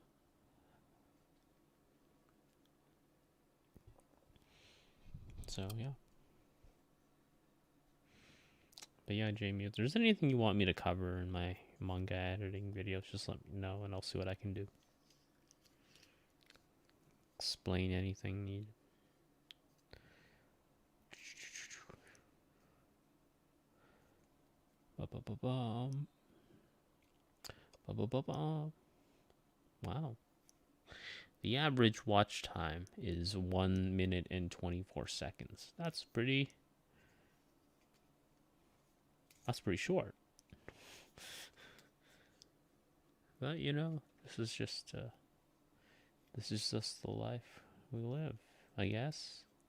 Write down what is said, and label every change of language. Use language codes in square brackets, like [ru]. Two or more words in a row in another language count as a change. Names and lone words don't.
[en] So yeah. But yeah, Jamie, if there's anything you want me to cover in my manga editing videos, just let me know and I'll see what I can do. Explain anything needed. Ba-ba-ba-bum. Ba-ba-ba-bum. Wow. The average watch time is 1 minute and 24 seconds. That's pretty short. But you know, this is just the life we live, I guess.